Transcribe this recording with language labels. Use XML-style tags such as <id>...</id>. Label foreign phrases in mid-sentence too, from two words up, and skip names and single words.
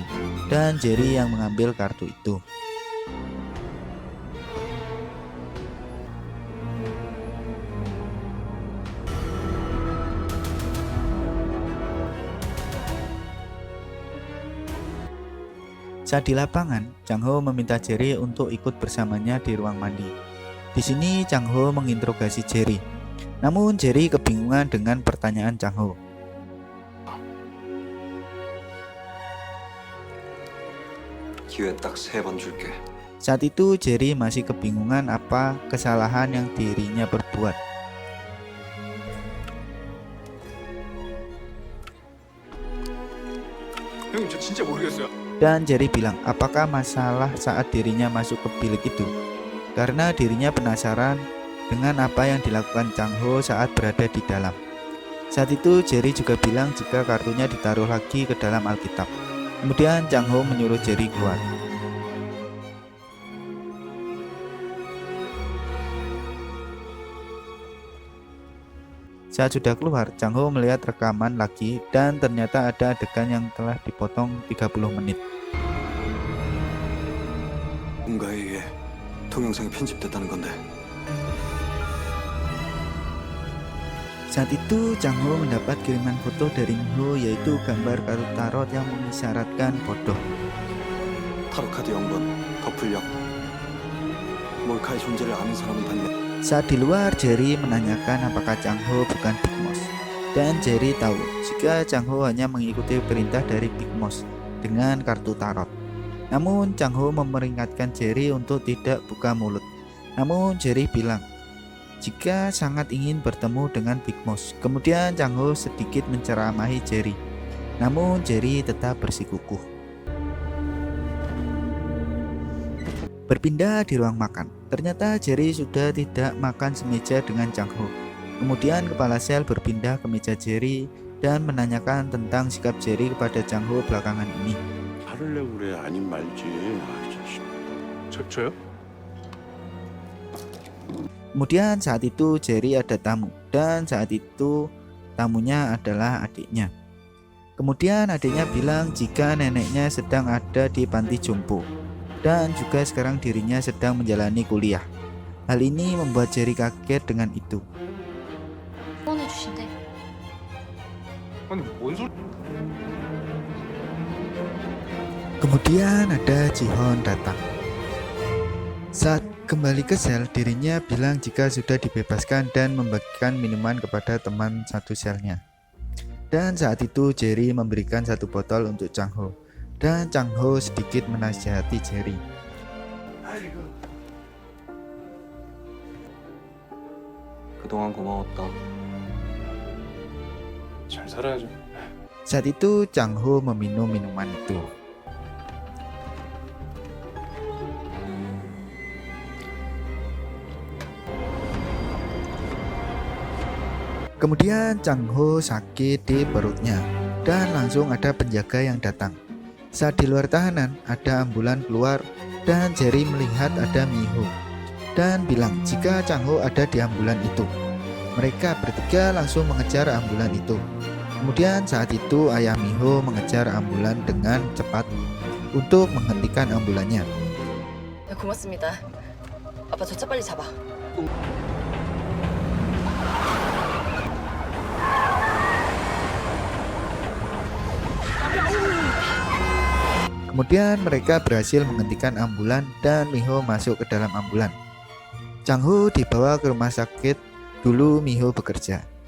<id>Dan Jerry yang mengambil kartu itu. Saat di lapangan, Chang Ho meminta Jerry untuk ikut bersamanya di ruang mandi. Di sini Chang Ho menginterogasi Jerry. Namun Jerry kebingungan dengan pertanyaan Chang Ho.</id> <ko>기회 딱 3번 줄게.</ko> <id>Saat itu Jerry masih kebingungan apa kesalahan yang dirinya perbuat.</id> <ko>형님 저 진짜 모르겠어요.</ko> <id>Dan Jerry bilang apakah masalah saat dirinya masuk ke bilik itu, karena dirinya penasaran dengan apa yang dilakukan Chang Ho saat berada di dalam. Saat itu Jerry juga bilang jika kartunya ditaruh lagi ke dalam Alkitab. Kemudian Chang Ho menyuruh Jerry keluar. Saat sudah keluar, Chang Ho melihat rekaman lagi dan ternyata ada adegan yang telah dipotong 30 menit.</id> <ko>뭔가에 의해 동영상이 편집됐다는 건데.</ko> <id>Saat itu Chang Ho mendapat kiriman foto dari Miho, yaitu gambar kartu tarot yang mengisyaratkan bodoh.</id> <ko>타로 카드 0번 더풀력. 몰카의 존재를 아는 사람은 단연.</ko> <id>Saat di luar, Jerry menanyakan apakah Chang Ho bukan Big Moose. Dan Jerry tahu jika Chang Ho hanya mengikuti perintah dari Big Moose dengan kartu tarot. Namun Chang Ho memperingatkan Jerry untuk tidak buka mulut. Namun Jerry bilang jika sangat ingin bertemu dengan Big Moose. Kemudian Chang Ho sedikit menceramahi Jerry. Namun Jerry tetap bersikukuh. Berpindah di ruang makan. Ternyata Jerry sudah tidak makan semeja dengan Chang Ho. Kemudian kepala sel berpindah ke meja Jerry dan menanyakan tentang sikap Jerry kepada Chang Ho belakangan ini.</id> <ko>화를 내고 그래 아님 말지. 아, 자식. 저요?</ko> <id>Kemudian saat itu Jerry ada tamu dan saat itu tamunya adalah adiknya. Kemudian adiknya bilang jika neneknya sedang ada di panti jompo dan juga sekarang dirinya sedang menjalani kuliah. Hal ini membuat Jerry kaget dengan itu.</id> <ko>후원해주신대. 아니 뭔 소리?</ko> <id>Kemudian ada Jihon datang. Saat kembali ke sel, dirinya bilang jika sudah dibebaskan dan membagikan minuman kepada teman satu selnya. Dan saat itu Jerry memberikan satu botol untuk Chang Ho. Dan Chang Ho sedikit menasihati Jerry.</id> <ko>그동안 고마웠다. 잘 살아야죠.</ko> <id>Saat itu Chang Ho meminum minuman itu. Kemudian Chang Ho sakit di perutnya dan langsung ada penjaga yang datang. Saat di luar tahanan ada ambulan keluar dan Jerry melihat ada Miho dan bilang jika Chang Ho ada di ambulan itu. Mereka bertiga langsung mengejar ambulan itu. Kemudian saat itu ayah Miho mengejar ambulan dengan cepat untuk menghentikan ambulannya.</id> <ko>고맙습니다. 아빠 저 차 빨리 잡아.</ko> <id>Kemudian mereka berhasil menghentikan ambulan dan Miho masuk ke dalam ambulan. Chang-ho dibawa ke rumah sakit dulu Miho bekerja.</id>